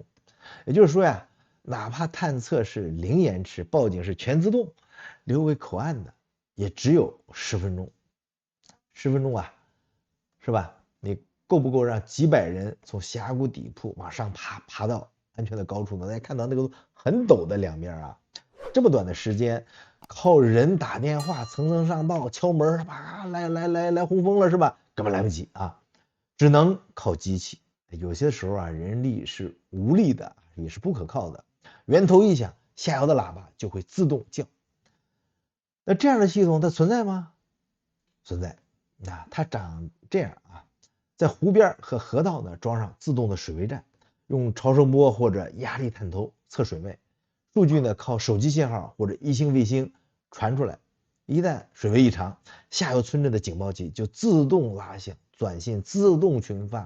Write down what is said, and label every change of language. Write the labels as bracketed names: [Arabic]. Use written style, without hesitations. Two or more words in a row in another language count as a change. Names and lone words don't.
[Chinese] 也就是說呀，哪怕探測是零延遲，報警是全自動，留給口岸的也只有10分鐘。10分鐘啊，是吧？你夠不夠讓幾百人從峽谷底部往上爬到安全的高處呢？大家看到那個很陡的兩邊啊，這麼短的時間，靠人打電話、層層上報、敲門，啪，來洪峰了是吧？根本來不及啊，只能靠機器。有些時候啊，人力是無力的，也是不可靠的。源頭一響，下游的喇叭就會自動叫。那這樣的系統它存在嗎？存在。那它長這樣啊，在湖邊和河道呢裝上自動的水位站，用超聲波或者壓力探頭測水位，數據呢靠手機信號或者1星衛星傳出來。一旦水位異常，下游村鎮的警報器就自動拉響，短信自動群發。